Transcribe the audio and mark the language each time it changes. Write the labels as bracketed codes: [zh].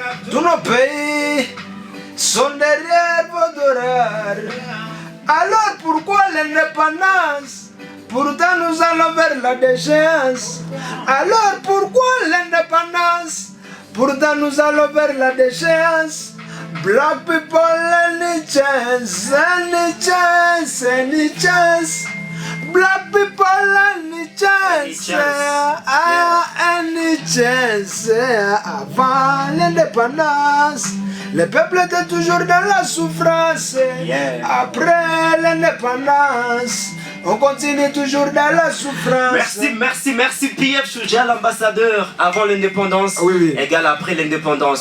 [fr] Tous nos pays sont derrière vos dollars. Alors pourquoi l'indépendance? Pourtant nous allons vers la déchéance. Alors pourquoi l'indépendance? Pourtant nous allons vers la déchéance. [en] Black people, any chance, any chance, any chance. Black people, any chance, any chance. [fr] Avant l'indépendance, le peuple était toujours dans la souffrance. Après l'indépendance, on continue toujours dans la souffrance. Merci PF Shujaa, l'ambassadeur avant l'indépendance, égale après l'indépendance.